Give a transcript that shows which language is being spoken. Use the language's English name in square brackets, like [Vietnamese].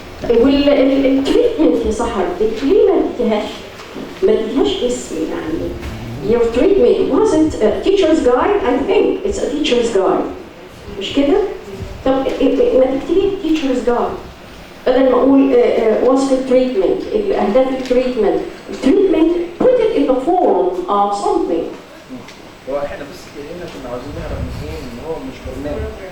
[Arabic] والتريتمنت يا سحر ليه ما اديتهاش اسم يعني. [English] Your treatment wasn't a teacher's guide. I think it's a teacher's guide. [Arabic] مش كده؟ طب ما تكتبي teacher's guide بدل ما اقول وصف التريتمنت الاهداف التريتمنت [English] put it in the form of something. [Arabic] هو احنا بس هنا كنا عاوزين نعرف منين ان هو مش برنامج.